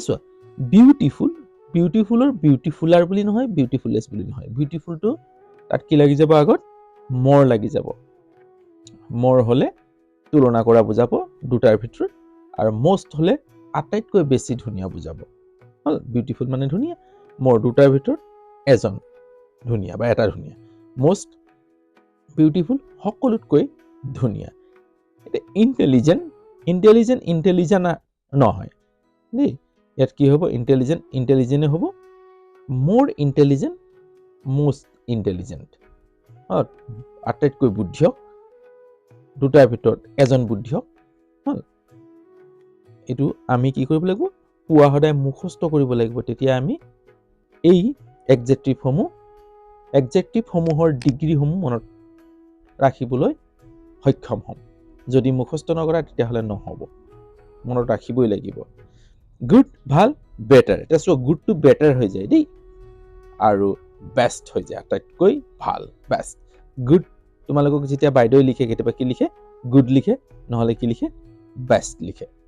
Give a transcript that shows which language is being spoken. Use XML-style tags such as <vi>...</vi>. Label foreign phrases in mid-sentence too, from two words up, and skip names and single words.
<as>চোৱা বিউটিফুলৰ বিউটিফুলাৰ বুলি নহয় বিউটিফুলেষ্ট বুলি নহয় বিউটিফুলটো তাত কি লাগি যাব আগত মোৰ লাগি যাব মোৰ হলে তুলনা কৰা বুজাব দুটাৰ ভিতৰত আৰু মোষ্ট হলে আটাইতকৈ বেছি ধুনীয়া বুজাব হল বিউটিফুল মানে ধুনীয়া মোৰ দুটাৰ ভিতৰত এজন ধুনীয়া বা এটা ধুনীয়া</as> <en>most beautiful</en> <as>সকলোতকৈ ধুনীয়া এটা ইন্টেলিজেন্ট নহয় দেই ইয়াত কি হ'ব ইন্টেলিজেন্ট হ'ব</as> <en>more intelligent most intelligent</en> <as>আটাইতকৈ বুদ্ধিয়ক দুটাৰ ভিতৰত এজন বুদ্ধিয়ক এইটো আমি কি কৰিব লাগিব পুৱা সদায় মুখস্থ কৰিব লাগিব তেতিয়া আমি এই এডজেক্টিভসমূহৰ ডিগ্ৰীসমূহ মনত ৰাখিবলৈ সক্ষম হ'ম যদি মুখস্থ নকৰা তেতিয়াহ'লে নহ'ব মনত ৰাখিবই লাগিব গুড ভাল বেটাৰ এটা চোৱা</as> <en>good to better</en> <as>হৈ যায় দেই আৰু বেষ্ট হৈ যায় আটাইতকৈ ভাল বেষ্ট গুড তোমালোকক যেতিয়া বাইদেউ লিখে কেতিয়াবা কি লিখে গুড লিখে নহ'লে কি লিখে বেষ্ট লিখে</as>